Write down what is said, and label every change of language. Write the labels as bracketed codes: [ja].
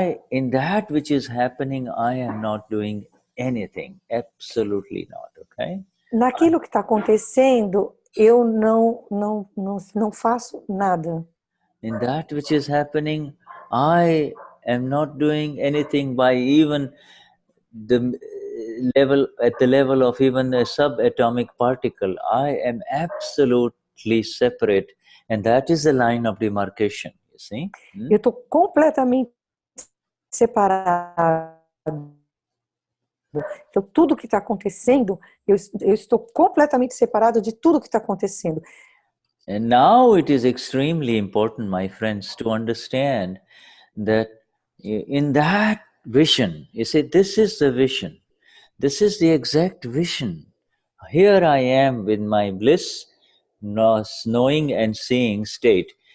[en] In that which is happening, I am not doing anything. Absolutely not, okay? [pt] Naquilo que está acontecendo, eu não faço nada. [en] In that which is happening, I am not doing anything by even the at the level of even a subatomic particle. I am absolutely separate, and that is the line of demarcation, you see? [pt] Eu estou completamente separado. Então, tudo que está acontecendo, eu estou completamente separado de tudo que está acontecendo. [en] And now it is extremely important, my friends, to understand that in that vision, you see, this is the vision. This is the exact vision. Here I am with my bliss, knowing and seeing state.